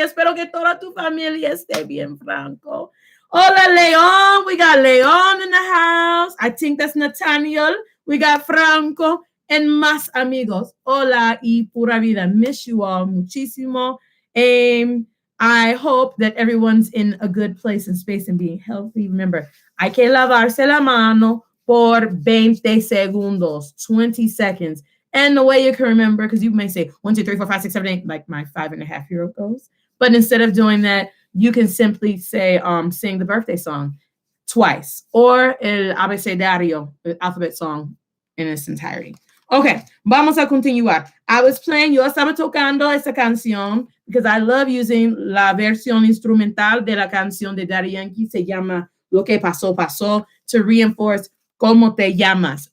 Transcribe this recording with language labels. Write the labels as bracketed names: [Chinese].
[Spanish] Espero que toda tu familia esté bien, Franco. [English] Hola, Leon. We got Leon in the house. I think that's Nathaniel. We got Franco. And [Spanish] más amigos. Hola y pura vida. [English] Miss you all [Spanish] muchísimo. [English] I hope that everyone's in a good place and space and being healthy. Remember, [Spanish] hay que lavarse la mano por 20 segundos, [English] 20 seconds. And the way you can remember, because you may say 1, 2, 3, 4, 5, 6, 7, 8, like my 5.5-year-old goes. But instead of doing that, you can simply say, sing the birthday song twice, or [Spanish] el abecedario, [English] the alphabet song in its entirety. [Spanish] Okay, vamos a continuar. Yo estaba tocando esta canción [English] because I love using [Spanish] la versión instrumental de la canción de Daddy Yankee. Se llama Lo que pasó, pasó, [English] to reinforce [Spanish] cómo te llamas.